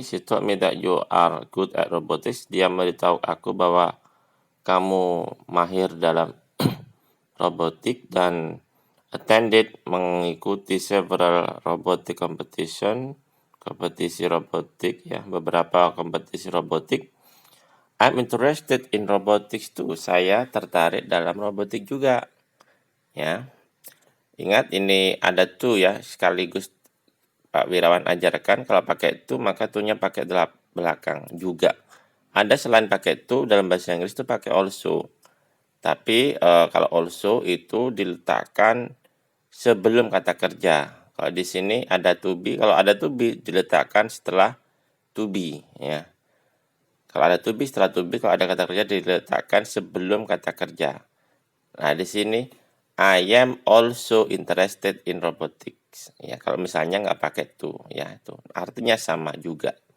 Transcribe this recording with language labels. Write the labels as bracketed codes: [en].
[en] She told me that you are good at robotics. [id] Dia memberitahu aku bahwa kamu mahir dalam robotik dan [en] attended, [id] mengikuti [en] several robotic [id] kompetisi robotik, beberapa kompetisi robotik. [en] I'm interested in robotics too. [id] Saya tertarik dalam robotik juga. Ingat, ini ada to sekaligus Pak Wirawan ajarkan kalau pakai to maka to-nya pakai belakang juga. Ada selain pakai to dalam bahasa Inggris itu pakai also. Tapi kalau also itu diletakkan sebelum kata kerja. Kalau di sini ada to be, kalau ada to be diletakkan setelah to be, Kalau ada to be setelah to be, kalau ada kata kerja diletakkan sebelum kata kerja. Nah, di sini [en] I am also interested in robotics. [id] Kalau misalnya nggak pakai to, itu artinya sama juga.